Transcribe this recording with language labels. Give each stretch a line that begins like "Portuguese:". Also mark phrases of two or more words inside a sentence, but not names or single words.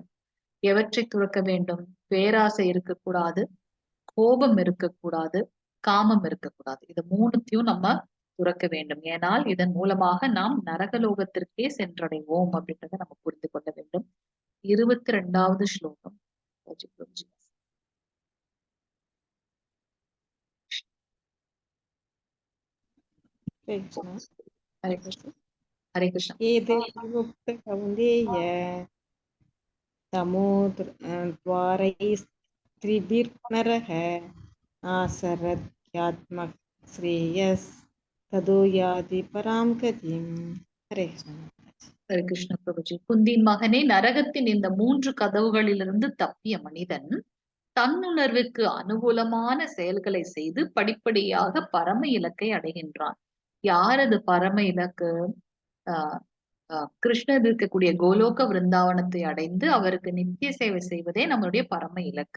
Tamil: எவற்றை துறக்க வேண்டும்? பேராசை இருக்கக்கூடாது, கோபம் இருக்கக்கூடாது, காமம் இருக்கக்கூடாது. இது 3த்தையும் நம்ம துறக்க வேண்டும். ஏனால் இதன் மூலமாக நாம் நரகலோகத்திற்கே சென்றடைவோம் அப்படின்றத நம்ம புரிந்து கொள்ள வேண்டும். 22வது ஸ்லோகம்.
Sanskrit: हरे कृष्ण।
Tamil: ஹரே கிருஷ்ணா. ஹரே கிருஷ்ணா.
Sanskrit: एते विमुक्त कौन्तेय तमो द्वारैस्त्रिभिर्नरः आसरत्यात्मक श्रेयस तदो याति पराम गतिम. हरे कृष्ण.
Tamil: ஹரே கிருஷ்ண பிரபுஜி. குந்தின் மகனே, நரகத்தின் இந்த 3 கதவுகளிலிருந்து தப்பிய மனிதன் தன்னுணர்வுக்கு அனுகூலமான செயல்களை செய்து படிப்படியாக பரம இலக்கை அடைகின்றான். யார் அது பரம இலக்கு? ஆஹ் கிருஷ்ணர் இருக்கக்கூடிய கோலோக விருந்தாவனத்தை அடைந்து அவருக்கு நித்திய சேவை செய்வதே நம்மளுடைய பரம இலக்கு.